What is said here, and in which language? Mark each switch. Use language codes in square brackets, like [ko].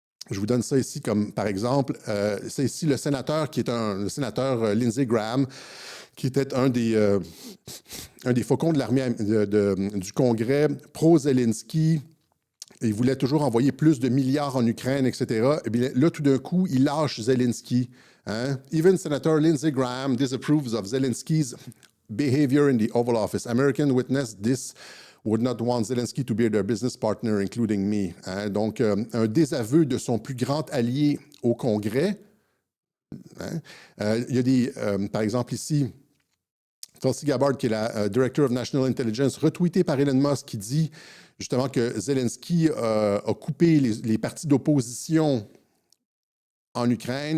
[fr] Je vous donne ça ici comme par exemple, c'est ici le sénateur qui est le sénateur Lindsey Graham, qui était un des faucons de l'armée du Congrès pro-Zelensky. Il voulait toujours envoyer plus de milliards en Ukraine, etc. Et bien là, tout d'un coup, il lâche Zelensky. Hein? [en] Even Senator Lindsey Graham disapproves of Zelensky's behavior in the Oval Office. American witness this would not want Zelensky to be their business partner, including me. [fr] Hein? Donc, un désaveu de son plus grand allié au Congrès. Hein? Il y a par exemple ici, Tulsi Gabbard, qui est la Director of National Intelligence, retweetée par Elon Musk, qui dit justement que Zelensky a coupé les partis d'opposition en Ukraine.